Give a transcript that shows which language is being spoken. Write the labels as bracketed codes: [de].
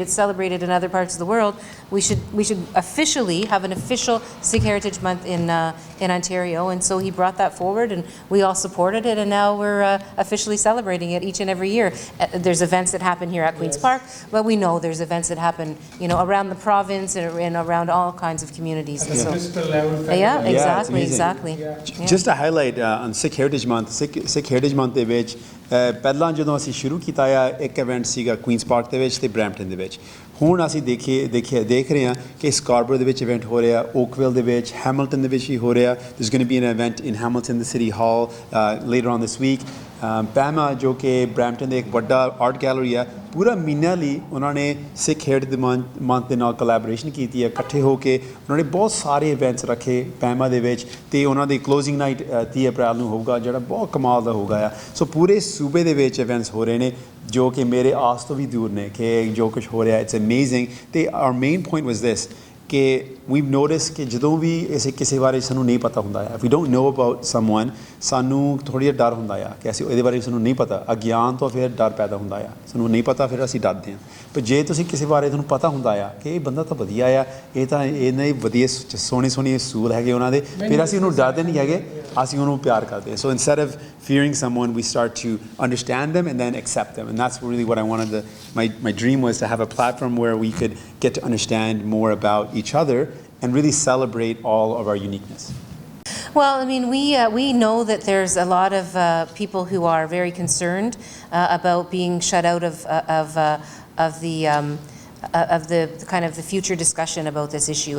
[en] It's celebrated in other parts of the world. We should officially have an official Sikh Heritage Month in Ontario, and so he brought that forward, and we all supported it, and now we're officially celebrating it each and every year. There's events that happen here at Queen's Park, but we know there's events that happen, around the province and around all kinds of communities. At the So, physical level. yeah, it's exactly, amazing. exactly. Yeah. Just to highlight on Sikh Heritage Month, [pa] Sikh Heritage Month ਦੇ ਵਿੱਚ ਪਹਿਲਾਂ ਜਦੋਂ ਅਸੀਂ ਸ਼ੁਰੂ ਕੀਤਾ ਆ ਇੱਕ event ਸੀਗਾ ਕੁਈਨਸ ਪਾਰਕ ਦੇ ਵਿੱਚ ਤੇ ਬਰੈਂਪਟਨ ਦੇ ਵਿੱਚ। ਹੁਣ ਅਸੀਂ ਦੇਖ ਰਹੇ ਹਾਂ ਕਿ ਸਕਾਰਬਰੋ ਦੇ ਵਿੱਚ ਇਵੈਂਟ ਹੋ ਰਿਹਾ, ਓਕਵਿਲ ਦੇ ਵਿੱਚ, ਹੈਮਿਲਟਨ ਦੇ ਵਿੱਚ ਵੀ ਹੋ ਰਿਹਾ। [en] there's going to be an event in Hamilton, the City Hall later on this week. [pa] ਪੈਮਾ ਜੋ ਕਿ ਬਰੈਂਪਟਨ ਦੇ ਇੱਕ ਵੱਡਾ ਆਰਟ ਗੈਲਰੀ ਆ, ਪੂਰਾ ਮਹੀਨਾ ਲਈ ਉਹਨਾਂ ਨੇ ਸਿੱਖ ਹੈਰੀਟੇਜ ਮੰਥ ਦੇ ਨਾਲ ਕੋਲੈਬੋਰੇਸ਼ਨ ਕੀਤੀ ਹੈ। ਇਕੱਠੇ ਹੋ ਕੇ ਉਹਨਾਂ ਨੇ ਬਹੁਤ ਸਾਰੇ ਇਵੈਂਟਸ ਰੱਖੇ ਪੈਮਾ ਦੇ ਵਿੱਚ, ਤੇ ਉਹਨਾਂ ਦੀ ਕਲੋਜ਼ਿੰਗ ਨਾਈਟ 30 ਅਪ੍ਰੈਲ ਨੂੰ ਹੋਊਗਾ, ਜਿਹੜਾ ਬਹੁਤ ਕਮਾਲ ਦਾ ਹੋਊਗਾ ਆ। ਸੋ ਪੂਰੇ ਸੂਬੇ ਦੇ ਵਿੱਚ ਇਵੈਂਟਸ ਹੋ ਰਹੇ ਨੇ ਜੋ ਕਿ ਮੇਰੇ ਆਸ ਤੋਂ ਵੀ ਦੂਰ ਨੇ ਕਿ ਜੋ ਕੁਛ ਹੋ ਰਿਹਾ, [en] It's amazing. [pa] ਤੇ [en] our main point was this [pa] ਕਿ [en] we've noticed [pa] ਕਿ ਜਦੋਂ ਵੀ ਕਿਸੇ ਬਾਰੇ ਸਾਨੂੰ ਨਹੀਂ ਪਤਾ ਹੁੰਦਾ ਆ, [en] if we don't know about someone, [pa] ਸਾਨੂੰ ਥੋੜ੍ਹਾ ਜਿਹਾ ਡਰ ਹੁੰਦਾ ਆ ਕਿ ਅਸੀਂ ਇਹਦੇ ਬਾਰੇ ਸਾਨੂੰ ਨਹੀਂ ਪਤਾ, ਅਗਿਆਨ ਤੋਂ ਫਿਰ ਡਰ ਪੈਦਾ ਹੁੰਦਾ ਆ, ਸਾਨੂੰ ਨਹੀਂ ਪਤਾ ਫਿਰ ਅਸੀਂ ਡਰਦੇ ਹਾਂ। ਪਰ ਜੇ ਤੁਸੀਂ ਕਿਸੇ ਬਾਰੇ ਤੁਹਾਨੂੰ ਪਤਾ ਹੁੰਦਾ ਆ ਕਿ ਇਹ ਬੰਦਾ ਤਾਂ ਵਧੀਆ ਆ, ਇਹ ਤਾਂ ਇਹਨੇ ਵਧੀਆ ਸੋਹਣੇ ਅਸੂਲ ਹੈਗੇ ਉਹਨਾਂ ਦੇ, ਫਿਰ ਅਸੀਂ ਉਹਨੂੰ ਡਰਦੇ ਨਹੀਂ ਹੈਗੇ, ਅਸੀਂ ਉਹਨੂੰ ਪਿਆਰ ਕਰਦੇ ਹਾਂ। [en] So instead of fearing someone, we start to understand them and then accept them, and that's really what I wanted my dream was to have a platform where we could get to understand more about each other and really celebrate all of our uniqueness. Well, I mean, we know that there's a lot of people who are very concerned about being shut out of the kind of the future discussion about this issue.